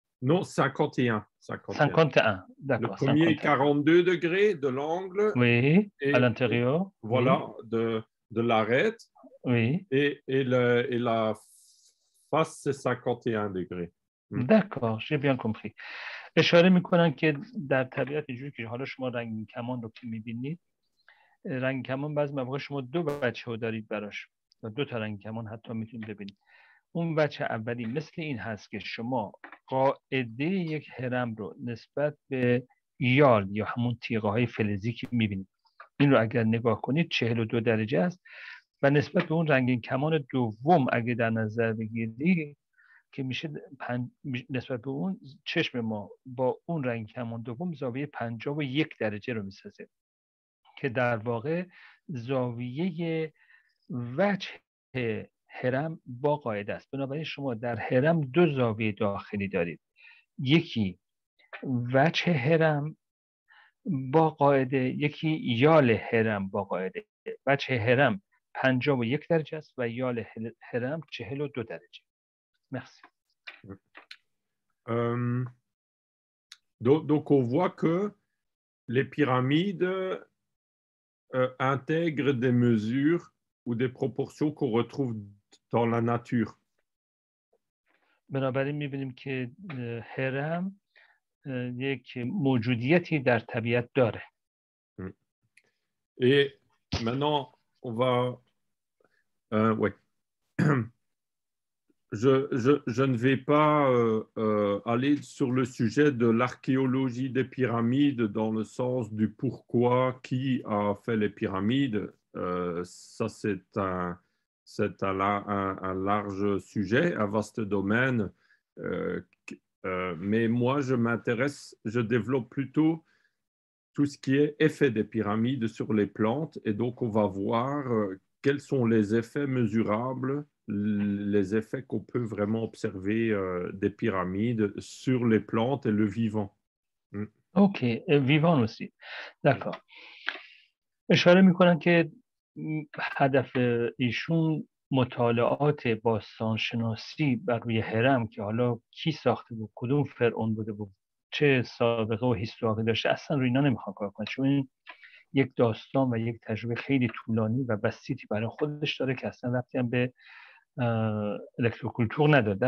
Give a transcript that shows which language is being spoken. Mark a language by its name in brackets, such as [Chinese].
[French] Non, 51. 51, d'accord. Le premier 51. 42 degrés de l'angle. Oui, à l'intérieur. Voilà, oui. de l'arête. Oui. Et la face, c'est 51 degrés. D'accord, j'ai bien compris. [Persian] اشاره میکنن که در طبیعت اینجوری که حالا شما رنگین کمان رو که میبینید، رنگین کمان بعضی مواقع شما دو بچه رو دارید براش و دو تا رنگین کمان حتی میتونید ببینید. اون بچه اولی مثل این هست که شما قاعده یک هرم رو نسبت به یال یا همون تیغه های فلزی که میبینید این رو اگر نگاه کنید 42 درجه است و نسبت به اون رنگین کمان دوم اگر در نظر بگیرید که میشه نسبت به اون چشم ما با اون رنگ کمان دوم زاویه 51 درجه رو میسازه که در واقع زاویه وجه هرم با قاعده است. بنابراین شما در هرم دو زاویه داخلی دارید، یکی وجه هرم با قاعده، یکی یال هرم با قاعده. وجه هرم 51 درجه است و یال هرم 42 درجه. [French] Merci. Donc, on voit que les pyramides intègrent des mesures ou des proportions qu'on retrouve dans la nature. [Persian] بنابراین می‌بینیم که هرم یک موجودیتی در طبیعت داره. [French] Et maintenant, on va... ouais. Je ne vais pas aller sur le sujet de l'archéologie des pyramides dans le sens du pourquoi, qui a fait les pyramides. Ça, c'est un large sujet, un vaste domaine. Mais moi, je développe plutôt tout ce qui est effet des pyramides sur les plantes. Et donc, on va voir quels sont les effets mesurables, les effets qu'on peut vraiment observer des pyramides sur les plantes et le vivant. اوکی، ویوان aussi. d'accord. [Persian] اشاره میکنن که هدف ایشون مطالعات باستانشناسی بر روی هرم که حالا کی ساخته بود، کدوم فرعون بوده بود، چه سابقه و هیستوری داشته، اصلا روی اینا نمیخوان کار کنن، چون این یک داستان و یک تجربه خیلی طولانی و بسیطی برای خودش داره که اصلا ربطی هم به الکتروکولتور نداره.